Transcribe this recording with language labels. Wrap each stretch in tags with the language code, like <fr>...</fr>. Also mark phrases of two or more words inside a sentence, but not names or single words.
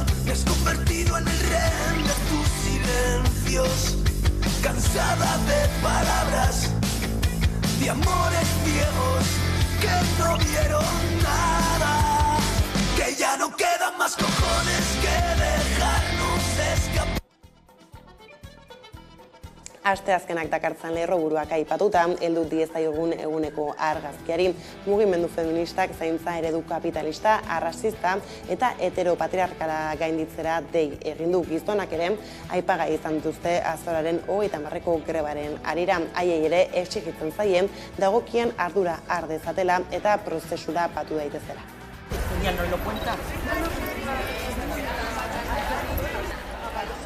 <es>me has convertido en el rehén de tus silencios, cansada de palabras, de amores viejos que no vieron nada, que ya no quedan más cojones que dejarnos escapar.</es> <eu>Asteazkenak dakartzan lerroburuak aipatuta, heldu diezaiogun eguneko argazkiari, mugimendu feministak zaintza eredu kapitalista, arrazista eta heteropatriarkala gainditzera dei egin du. Gizonak ere aipagai izan dituzte azoraren 30ko grebaren harira, haiei ere exigitzen zaien dagokien ardura har dezatela eta prozesura batu daitezela.</eu> <es>¿No lo cuenta?</es>